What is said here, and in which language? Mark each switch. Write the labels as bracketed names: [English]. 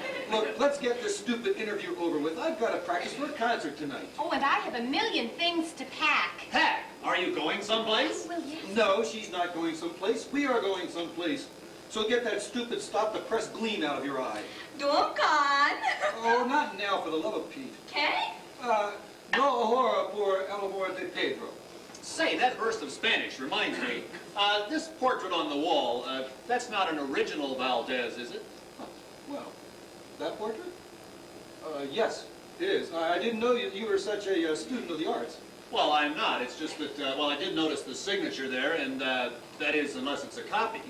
[English] Look, let's get this stupid interview over with. I've got to practice for a concert tonight. Oh, and I have a million things to pack. Pack, are you going someplace? Well, yes. No, she's not going someplace. We are going someplace. So get that stupid stop-the-press gleam out of your eye. Duncan! Oh, not now, for the love of Pete. Okay? [Spanish] No ahora por el amor de Pedro. [English] Say, that burst of Spanish reminds me. This portrait on the wall, that's not an original Valdez, is it? Huh, well, that portrait? Yes, it is. I didn't know you were such a student of the arts. Well, I'm not. It's just that, well, I did notice the signature there, and that is, unless it's a copy.